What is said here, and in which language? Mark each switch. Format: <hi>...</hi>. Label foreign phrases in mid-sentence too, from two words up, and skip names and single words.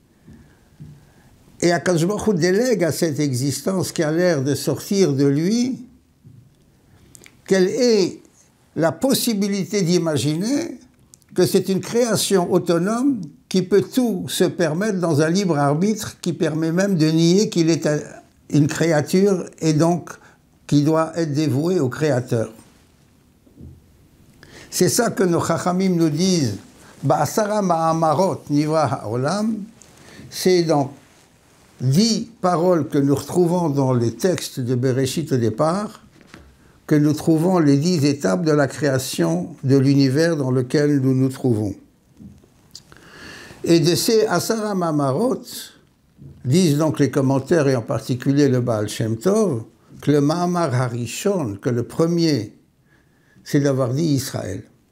<fr>et</fr> <he>הקדוש ברוך הוא</he> <fr>délègue à cette existence qui a l'air de sortir de lui, quelle est la possibilité d'imaginer que c'est une création autonome qui peut tout se permettre dans un libre arbitre qui permet même de nier qu'il est une créature et donc qui doit être dévoué au Créateur. C'est ça que nos Chachamim nous disent</fr> <he>בעשרה מאמרות נברא העולם.</he> <fr>C'est dans 10 paroles que nous retrouvons dans les textes de Bereshit au départ que nous trouvons les 10 étapes de la création de l'univers dans lequel nous nous trouvons. Et de ces</fr> <he>עשרה מאמרות,</he> <fr>disent donc les commentaires, et en particulier le Baal Shem Tov, que le</fr> <he>מאמר הראשון,</he> <fr>que le premier, c'est d'avoir dit Israël.</fr>